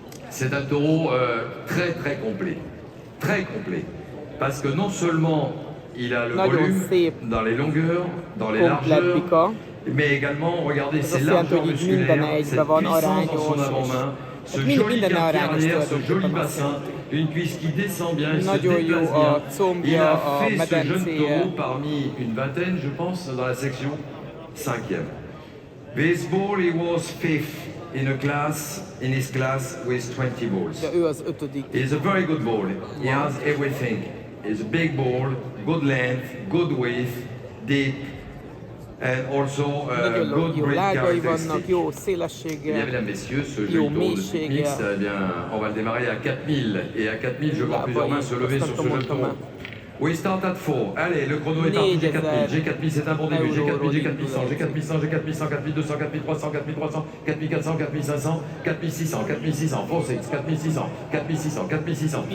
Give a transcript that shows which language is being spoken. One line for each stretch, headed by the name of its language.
French: C'est un taureau très très complet, très complet, parce que non seulement il a le volume dans les longueurs, dans les largeurs, mais également, regardez, ces largeurs musculaires, cette puissance dans son avant-main, ce joli quartier arrière, ce joli bassin, une cuisse qui descend bien, il se déplace bien. Il a fait ce jeune taureau parmi une vingtaine, je pense, dans la section 5e.
English: This bull, he was 5th in his class with 20 bulls. He's a very good bull. He has everything. He's a big bull, good length, good width, deep, and also good breed characteristics.
French: Bien, mesdames, messieurs, ce joli taureau de type mix, eh bien, on va le démarrer à 4000. Et à 4000, je vois plusieurs mains se lever sur ce jeune taureau.
English: We start at 4.
French: Allez, le chrono est parti, j'ai 4000. J'ai 4000, c'est un bon début. J'ai 4000, j'ai 4100, j'ai 4100, j'ai 4100, 4200, 4300, 4300, 4400, 4500, 4600, 4600, 46, 4600, 4600, 4600.